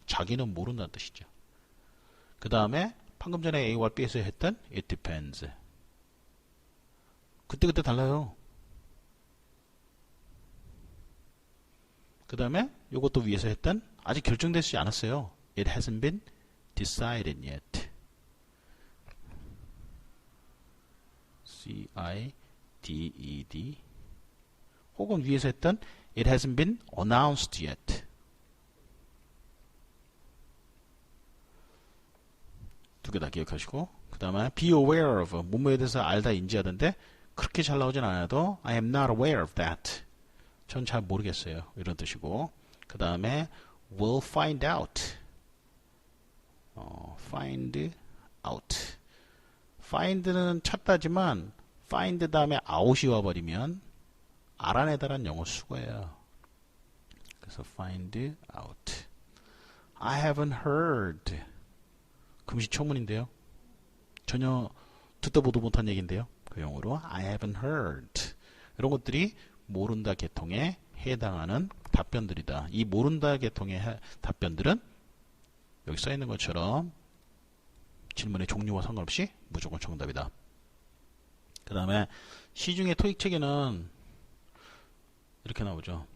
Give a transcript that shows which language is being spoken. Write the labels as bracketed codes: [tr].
[ko] 자기는 모른다는 뜻이죠. 그 다음에 방금 전에 A와 B에서 했던 it depends. 그때그때 달라요. 그 다음에 이것도 위에서 했던 아직 결정되지 않았어요. [en] It hasn't been decided yet. C-I-D-E-D [ko] 혹은 위에서 했던 [en] It hasn't been announced yet. [ko] 두 개 다 기억하시고 그 다음에 be aware of 뭐뭐에 대해서 알다 인지하던데 그렇게 잘 나오진 않아도 [en] I am not aware of that. [ko] 전 잘 모르겠어요. 이런 뜻이고 그 다음에 will find out. [en] find out. [ko] find는 찾다지만 find 다음에 out이 와버리면 알아내다란 영어 수거예요. 그래서 [en] find out. I haven't heard. [ko] 금시초문인데요. 전혀 듣도 보도 못한 얘기인데요. 그 용어로 [en] I haven't heard. [ko] 이런 것들이 모른다 계통에 해당하는 답변들이다. 이 모른다 계통의 답변들은 여기 써 있는 것처럼 질문의 종류와 상관없이 무조건 정답이다. 그 다음에 시중의 토익 책에는 이렇게 나오죠.